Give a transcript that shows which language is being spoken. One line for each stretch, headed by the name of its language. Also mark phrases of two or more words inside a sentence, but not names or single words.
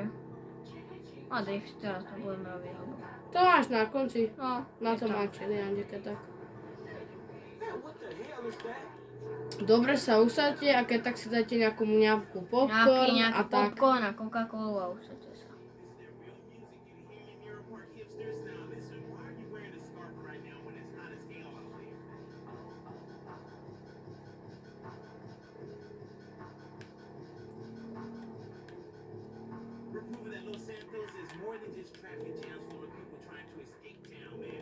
Slovak: A drift teraz to budeme robiť. To máš na konci. No, Na to Mount Chiliad, tak. Dobre sa usadte a keď tak si dajte nejakú popcorn a tak. Popcorn a Coca-Colu a usadte sa.
English: Proving that Los Santos is more than just traffic jams full of people trying to escape town, man.